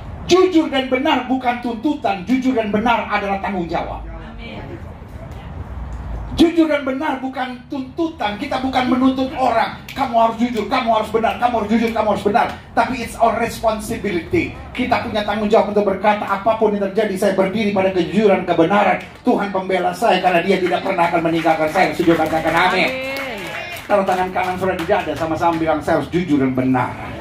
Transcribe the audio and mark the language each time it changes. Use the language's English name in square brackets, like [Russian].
[Indonesian] Jujur dan benar bukan tuntutan, jujur dan benar adalah tanggung jawab. Jujur dan benar bukan tuntutan. Kita bukan menuntut orang, kamu harus jujur, kamu harus benar, kamu harus jujur, kamu harus benar. [English] Tapi it's our responsibility. [Indonesian] Kita punya tanggung jawab untuk berkata, apapun yang terjadi, saya berdiri pada kejujuran, kebenaran. Tuhan pembela saya, karena dia tidak pernah akan meninggalkan saya. Setuju katakan amin. Taruh tangan kanan saudara di dada, sama-sama bilang, saya harus jujur dan benar.